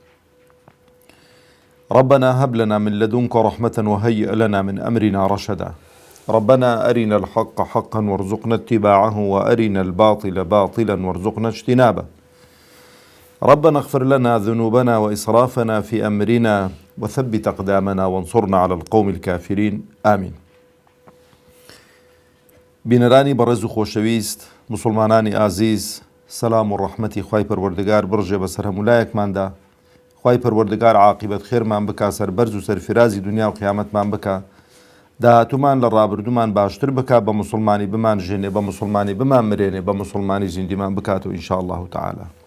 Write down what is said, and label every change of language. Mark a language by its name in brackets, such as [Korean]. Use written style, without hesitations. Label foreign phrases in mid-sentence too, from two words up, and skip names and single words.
[Arabic] ربنا هب لنا من لدنك رحمة وهيئ لنا من أمرنا رشدا. ربنا أرنا الحق حقا وارزقنا اتباعه، وأرنا الباطل باطلا وارزقنا اجتنابه. ربنا اغفر لنا ذنوبنا وإسرافنا في أمرنا وثبت أقدامنا وانصرنا على القوم الكافرين آمين. [Central Kurdish] بینەرانی بەڕێز و خۆشەویست، مسلمانانی ئازیز، سەلام و ڕەحمەتی خوای پەروەردگار بڕژێ بەسەر هەمولایەکماندا. خوای پەروەردگار عاقبەت خێرمان بکا، سەربەرز و سەرفرازی دنیا و قیامەتمان بکا، داهاتوومان لە ڕابردوومان باشتر بکا، بە مسلمانی بمان ژێنێ، بە مسلمانی بمان مرێنێ، بە مسلمانی زیندیمان بکاتەوە [Arabic] ئینشاء الله تعالی.